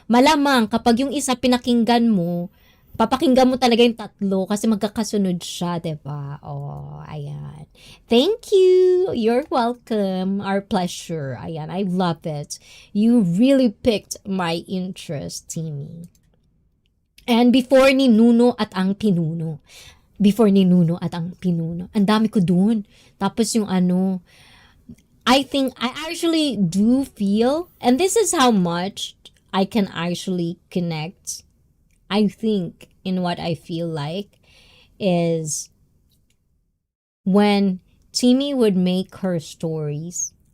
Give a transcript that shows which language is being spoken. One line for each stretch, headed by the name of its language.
Filipino: Malamang kapag yung isa pinakinggan mo, papakinggan mo talaga yung tatlo kasi magkakasunod siya, diba? Ayan.
English: Thank you. You're welcome. Our pleasure. Ayan, I love it. You really picked my interest, Timmy. And before
Filipino: ni Nuno at ang Pinuno. Ang dami ko dun. Tapos yung
English: I think I actually do feel, and this is how much I can actually connect, I think, in what I feel like, is when Timmy would make her stories.